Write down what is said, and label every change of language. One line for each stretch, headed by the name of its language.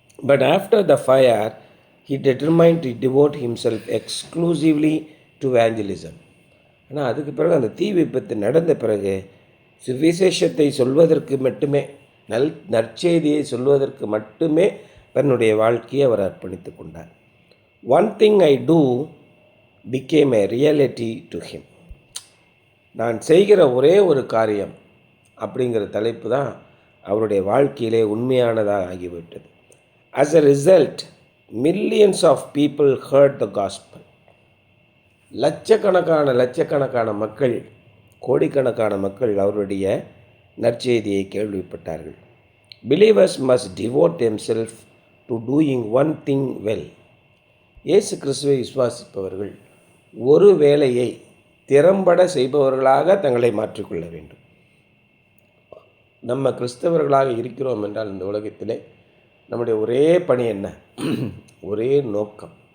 English: But after the fire he determined to devote himself exclusively to evangelism.
Tamil: ஆனால் அதுக்கு பிறகு அந்த தீ விபத்து நடந்த பிறகு சுவிசேஷத்தை சொல்வதற்கு மட்டுமே, நற்செய்தியை சொல்வதற்கு மட்டுமே தன்னுடைய வாழ்க்கையை அவர் அர்ப்பணித்து கொண்டார்.
English: One thing I do became a reality to him.
Tamil: நான் செய்கிற ஒரே ஒரு காரியம் அப்படிங்கிற தலைப்பு தான் அவருடைய வாழ்க்கையிலே உண்மையானதாக ஆகிவிட்டது.
English: As a result, millions of people heard the gospel.
Tamil: லட்சக்கணக்கான மக்கள், கோடிக்கணக்கான மக்கள் அவருடைய நற்செய்தியை கேள்விப்பட்டார்கள்.
English: Believers must devote themselves to doing one thing well.
Tamil: இயேசு கிறிஸ்துவை விசுவாசிப்பவர்கள் ஒரு வேலையை திறம்பட செய்பவர்களாக தங்களை மாற்றிக்கொள்ள வேண்டும். நம்ம கிறிஸ்தவர்களாக இருக்கிறோம் என்றால் இந்த உலகத்திலே நம்முடைய ஒரே பணி என்ன? ஒரே நோக்கம்.